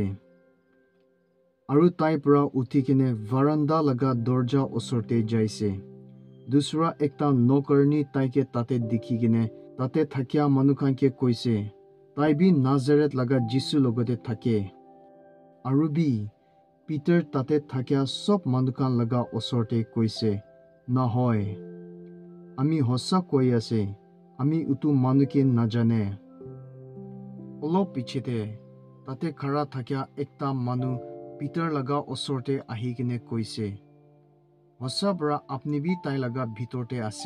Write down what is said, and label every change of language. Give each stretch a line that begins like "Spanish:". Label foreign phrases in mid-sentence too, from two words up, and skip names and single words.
Naga Pidgin: আৰু তাই পৰা উঠি কিনে ভাৰান্দা লগা দৰ্জা ওচৰতে যাইছে। দুসৰা একটা নকৰনি তাইকে তাতে দেখি কিনে তাতে থাকিয়া মানুহ খানকে কৈছে, তাই भी নাজাৰেত লগা যীশু লগতে থাকে। আৰু भी Peter tate thakia sob manukan laga osorte koise, "Nahoy, ami hossa koi ase, ami utu manuke najane." Olop pichete tate khara thakia ekta manu Peter laga osorte ahi kine koise, "Hossa bra apni bi tai laga bhitorte ase."